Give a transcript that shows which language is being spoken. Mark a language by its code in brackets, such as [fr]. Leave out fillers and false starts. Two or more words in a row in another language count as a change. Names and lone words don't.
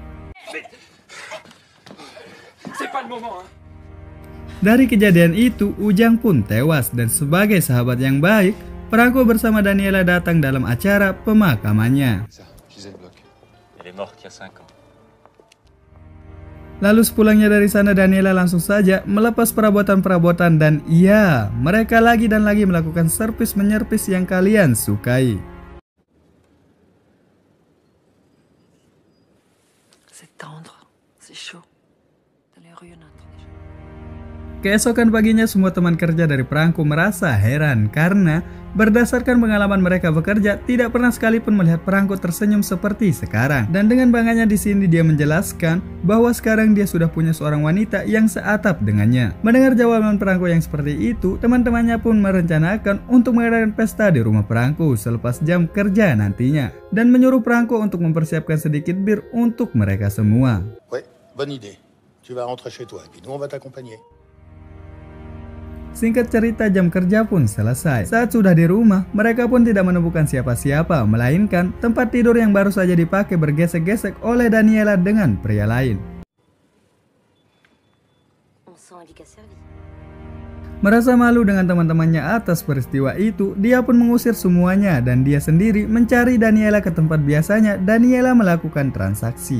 [id] Dari kejadian itu, Ujang pun tewas dan sebagai sahabat yang baik, Franco bersama Daniela datang dalam acara pemakamannya. Lalu sepulangnya dari sana, Daniela langsung saja melepas perabotan-perabotan dan iya, mereka lagi dan lagi melakukan servis menyerpis yang kalian sukai. [fr] C'est tendre, c'est chaud. Dans les rues, on entend des gens. [id] Keesokan paginya, semua teman kerja dari Franco merasa heran karena berdasarkan pengalaman mereka bekerja, tidak pernah sekalipun melihat Franco tersenyum seperti sekarang. Dan dengan bangganya di sini dia menjelaskan bahwa sekarang dia sudah punya seorang wanita yang seatap dengannya. Mendengar jawaban Franco yang seperti itu, teman-temannya pun merencanakan untuk mengadakan pesta di rumah Franco selepas jam kerja nantinya, dan menyuruh Franco untuk mempersiapkan sedikit bir untuk mereka semua. [fr] Ouais, bonne idée. Tu vas rentrer chez toi et puis nous on va t'accompagner. [id] Singkat cerita, jam kerja pun selesai. Saat sudah di rumah, mereka pun tidak menemukan siapa-siapa, melainkan tempat tidur yang baru saja dipakai bergesek-gesek oleh Daniela dengan pria lain. Merasa malu dengan teman-temannya atas peristiwa itu, dia pun mengusir semuanya dan dia sendiri mencari Daniela ke tempat biasanya Daniela melakukan transaksi.